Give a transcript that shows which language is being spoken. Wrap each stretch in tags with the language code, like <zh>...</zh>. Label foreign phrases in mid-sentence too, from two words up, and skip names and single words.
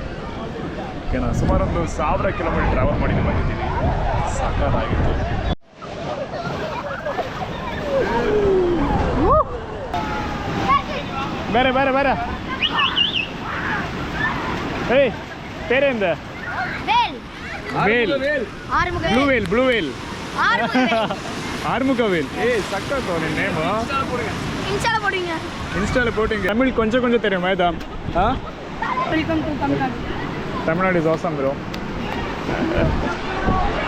<kn>ಓಕೆನಾ, ಸುಮಾರು ಒಂದು 1000</kn> <en>kilometer travel</en> <kn>ಮಾಡಿ ಬಂದಿದ್ದೀನಿ, ಸಕ್ಕತ್ತಾಗಿತ್ತು. ಬೇರೆ ಬೇರೆ ಬೇರೆ ಏಯ್ ಪೇರೆಂದ ವೇಲ್,</kn> <en>blue whale,</en> <ta>ஆறுமுக வேல். ஏய் சக்கா நீ</ta> <en>name Insta-la</en> <ta>போட்டீங்க. தமிழ் கொஞ்சம் கொஞ்சம் தெரியும் மேதம்.</ta> <en>welcome to Tamil Nadu. Tamil Nadu is awesome bro.</en>